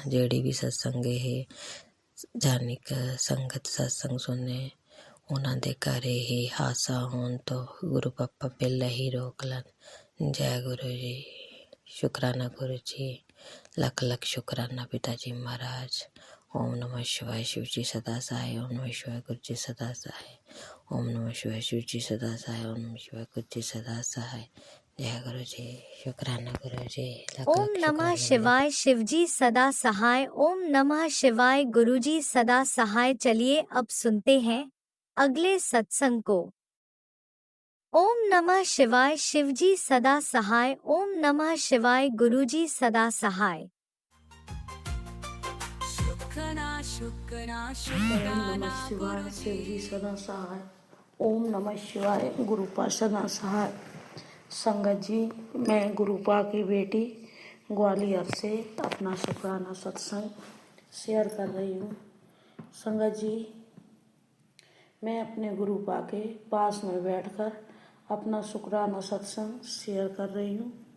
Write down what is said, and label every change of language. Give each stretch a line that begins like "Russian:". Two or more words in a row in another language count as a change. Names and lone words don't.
Punjabi: ਜਿਹੜੀ ਵੀ ਸਤਸੰਗ ਇਹ ਜਾਨਿਕ ਸੰਗਤ ਸਤਸੰਗ ਸੁਣੇ, ਉਹਨਾਂ ਦੇ ਘਰ ਇਹ ਹਾਦਸਾ ਹੋਣ ਤੋਂ ਗੁਰੂ ਪਾਪਾ ਪਹਿਲਾਂ ਹੀ ਰੋਕ ਲੈਣ। ਜੈ ਗੁਰੂ ਜੀ, ਸ਼ੁਕਰਾਨਾ ਗੁਰੂ ਜੀ, ਲੱਖ ਲੱਖ ਸ਼ੁਕਰਾਨਾ ਪਿਤਾ ਜੀ ਮਹਾਰਾਜ।
Hindi: ओम नमः शिवाय शिव जी सदा सहाय। ओम नमः शिवाय गुरु जी सदा सहाय। ओम नमः शिवाय शिव जी सदा सहाय। ओम नमः शिवाय गुरु जी सदा सहाय। जय गुरु जी, शुक्राना गुरु जी, लख ओम लख नमः शुक्राना। शिवाय शिवजी सदा सहाय। ओम नमः शिवाय गुरुजी सदा सहाय। चलिए अब सुनते हैं अगले सत्संग को। ओम नमः शिवाय शिवजी सदा सहाय। ओम नमः शिवाय गुरुजी सदा सहाय। शुक्राना ओम शुक्राना नमः शिवाय गुरुजी शिवजी सदा सहाय। ओम नमः शिवाय गुरुपा सदा सहाय। संगत जी, मैं गुरुपा की बेटी ग्वालियर से अपना शुक्राना सत्संग शेयर कर रही हूँ। संगत जी, मैं अपने गुरुपा के पास में बैठकर अपना शुक्राना सत्संग शेयर कर रही हूँ।